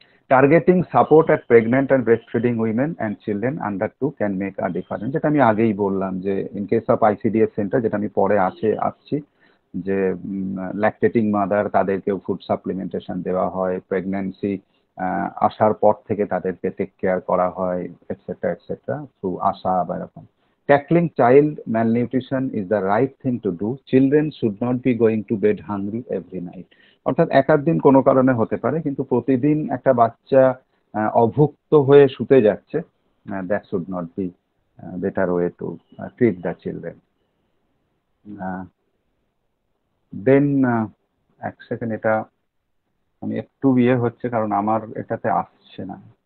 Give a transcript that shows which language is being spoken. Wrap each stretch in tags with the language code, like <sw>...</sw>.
<en>targeting support at pregnant and breast feeding women and children under 2 can make a difference,</en> <bn>যেটা আমি আগেই বললাম যে</bn> <en>in case of ICDS centre,</en> <bn>যেটা আমি পরে আসছি, যে ল্যাকটেটিং মাদার তাদেরকেও ফুড সাপ্লিমেন্টেশন দেওয়া হয়, প্রেগন্যান্সি আসার পর থেকে তাদেরকে টেক কেয়ার করা হয় এটসেট্রা থ্রু আশা বা এরকম।</bn> <en>Tackling child malnutrition is the right thing to do. Children should not be going to bed hungry every night.</en> <bn>অর্থাৎ এক আধ দিন কোনো কারণে হতে পারে, কিন্তু প্রতিদিন একটা বাচ্চা অভুক্ত হয়ে শুতে যাচ্ছে,</bn> <en>That should not be better way to treat the children.</en> <bn>দেন এক সেকেন্ড, এটা আমি একটু হচ্ছে কারণ আমার এটাতে আসছে না।</bn>